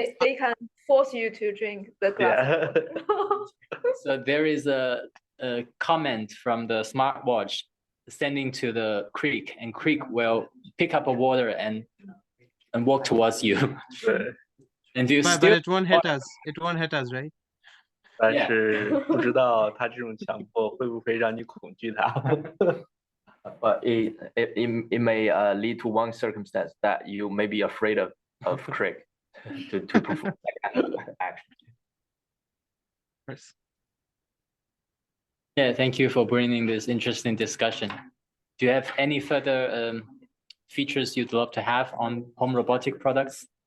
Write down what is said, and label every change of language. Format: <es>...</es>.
<en>They can force you to drink the glass. So there is a comment from the smartwatch sending to the creek, and creek will pick up a water and walk towards you. And do you but still? it won't hit us. It won't hit us, right?</en> <zh>但是不知道他这种强迫会不会让你恐惧他。</zh> <en>But it may lead to one circumstance that you may be afraid of Crick to perform that kind of action. Yeah, thank you for bringing this interesting discussion. Do you have any further features you'd love to have on home robotic products?</en>